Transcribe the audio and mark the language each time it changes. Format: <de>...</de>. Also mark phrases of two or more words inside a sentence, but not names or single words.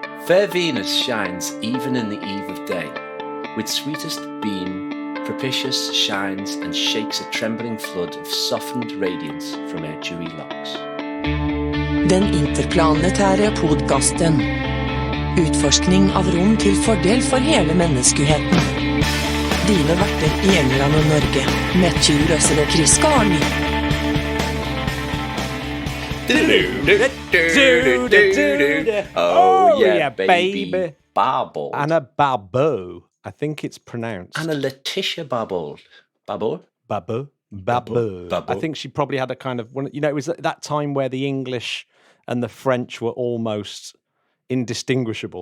<en>Fair Venus shines even in the eve of day, with sweetest beam, propitious shines and shakes a trembling flood of softened radiance from her dewy locks.</en> <no>Den interplanetære podcasten. Utforskning av rom til fordel for hele menneskeheten. Dine verter i England og Norge, Matthew Russell og Chris Carney.</no> <en>Oh yeah, baby. Babble. Anna Babbo, I think it's pronounced. Anna Letitia babbled. Babble? Babbo. Babbo. I think she probably had a kind of, it was at that time where the English and the French were almost indistinguishable.</en>